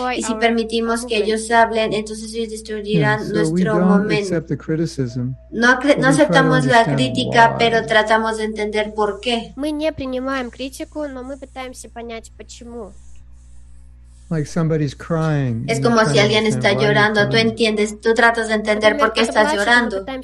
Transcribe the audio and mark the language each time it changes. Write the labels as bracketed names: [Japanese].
[Spanish] Y si permitimos que ellos hablen, entonces ellos destruirán nuestro momento. No aceptamos la crítica, pero tratamos de entender por qué. [Russian] Мы не принимаем критику, но мы пытаемся понять, почему. [English] Like somebody's crying. [Spanish] Es como si alguien está llorando, tú tratas de entender por qué estás llorando.